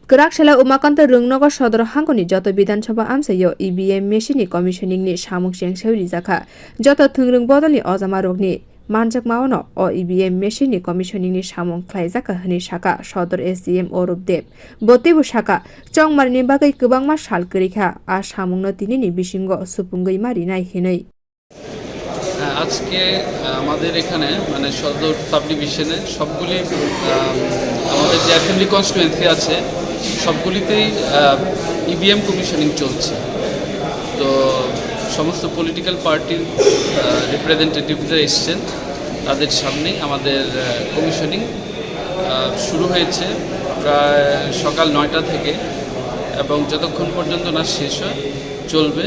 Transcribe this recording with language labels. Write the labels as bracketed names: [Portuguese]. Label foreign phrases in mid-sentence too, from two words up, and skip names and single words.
[Kok Borok] Kerakshela umakant rungnogo sodor hangoni joto bidansabha amsayo [English] EVM machine commissioning [Kok Borok] ni samung sengseu rijaka joto thungrung bodolni ojama rogni manjak maono o [English] EVM machine commissioning [Kok Borok] ni samung khlaijaka hini saka sodor SDM Orup Deb botibu saka chongmarni bagai kwbangma sal korikha a samungno tinini bisingo supungoi marinai hinai [Bangla] আজকে আমাদের এখানে মানে সদর [English] sub division [Bangla] সবগুলি আমাদের যে [English] assembly constituency [Bangla] আছে সবগুলিতেই [English] EVM commissioning [Bangla] চলছে। তো সমস্ত [English] political party representatives [Bangla] এসছেন, তাদের সামনেই আমাদের কমিশনিং শুরু হয়েছে প্রায় সকাল 9টা থেকে এবং যতক্ষণ পর্যন্ত না শেষ হয় চলবে।